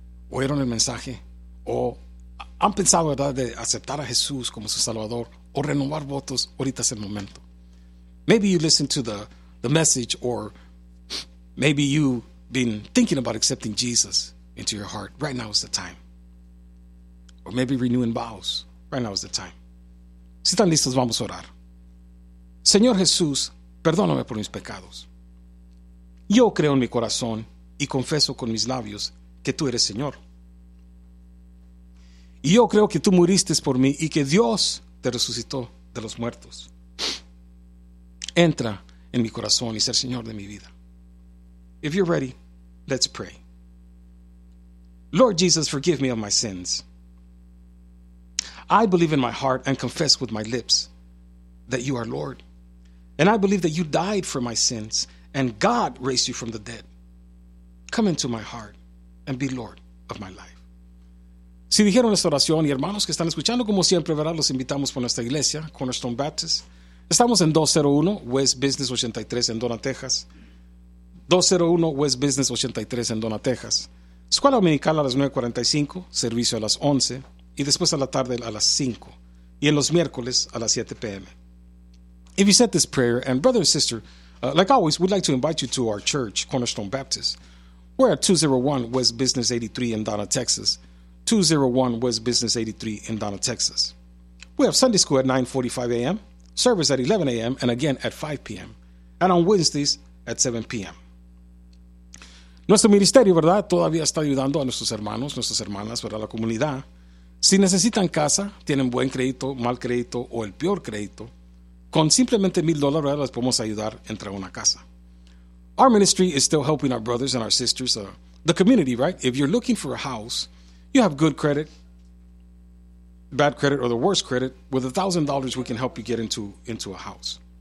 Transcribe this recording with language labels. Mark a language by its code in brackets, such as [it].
[es] Oyeron el mensaje, o han pensado, ¿verdad?, de aceptar a Jesús como su Salvador, o renovar votos. Ahorita es el momento. [en] Maybe you listened to the message, or maybe you've been thinking about accepting Jesus into your heart. Right now is the time. Or maybe renewing vows. Right now is the time. [es] Si están listos, vamos a orar. Señor Jesús, perdóname por mis pecados. Yo creo en mi corazón y confieso con mis labios que tú eres Señor. Y yo creo que tú muriste por mí y que Dios te resucitó de los muertos. Entra en mi corazón y ser Señor de mi vida. [en] If you're ready, let's pray. Lord Jesus, forgive me of my sins. I believe in my heart and confess with my lips that you are Lord. And I believe that you died for my sins and God raised you from the dead. Come into my heart and be Lord of my life. [es] Si dijeron esta oración, y hermanos que están escuchando, como siempre, ¿verdad?, los invitamos por nuestra iglesia, Cornerstone Baptist. Estamos en 201 West Business 83 en Donna, Texas. 201 West Business 83 en Donna, Texas. Escuela Dominical a las 9:45, servicio a las 11, y después a la tarde a las 5, y en los miércoles a las 7 p.m. [en] If you said this prayer, and brother and sister, like always, we'd like to invite you to our church, Cornerstone Baptist. We're at 201 West Business 83 in Donna, Texas. 201 West Business 83 in Donna, Texas. We have Sunday school at 9:45 a.m., service at 11 a.m., and again at 5 p.m., and on Wednesdays at 7 p.m. [es] Nuestro ministerio, ¿verdad?, todavía está ayudando a nuestros hermanos, nuestras hermanas, ¿verdad?, la comunidad. Si necesitan casa, tienen buen crédito, mal crédito o el peor crédito, con simplemente $1,000, ¿verdad?, les podemos ayudar a entrar a una casa. [en] Our ministry is still helping our brothers and our sisters, the community, right? If you're looking for a house, you have good credit, bad credit, or the worst credit, with $1,000 we can help you get into a house.